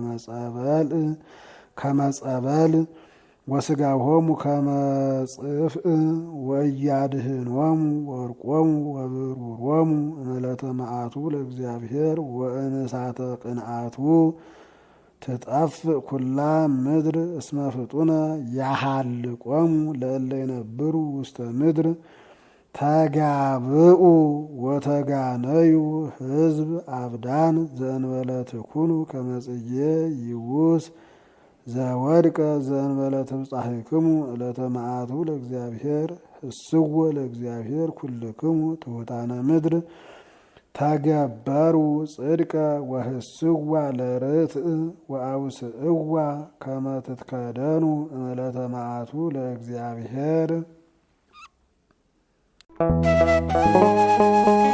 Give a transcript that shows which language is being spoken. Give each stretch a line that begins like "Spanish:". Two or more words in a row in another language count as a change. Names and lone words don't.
Geez: ከመ ጸበል ወሥጋሆሙ ከመ ጽፍእ ወኢያድኅኖሙ ወርቆሙ ወብሩሮሙ እምዕለተ መዓቱ ለእግዚአብሔር ወእንሳተ ቅንዓቱ ትጠፍእ ኩላ ምድር እስመ ፍጡነ ያሃልቆሙ ለእለ ይነብሩ ውስተ ምድር ተጋብኡ ወተጋነዩ ሕዝብ አብዳን ዘእንበለ ትኩኑ ከመ ጽጌ ይውስ ዘወድቀ ዘእንበለ ትብጻሕክሙ ዕለተ መዓቱ ለእግዚአብሔር ህስዎ ለእግዚአብሔር ኩልክሙ ትሑታነ ምድር ተገበሩ ጽድቀ ወህስዋ ለርትዕ ወአውስእዋ ከመ ትትከደኑ እምዕለተ መዓቱ ለእግዚአብሔር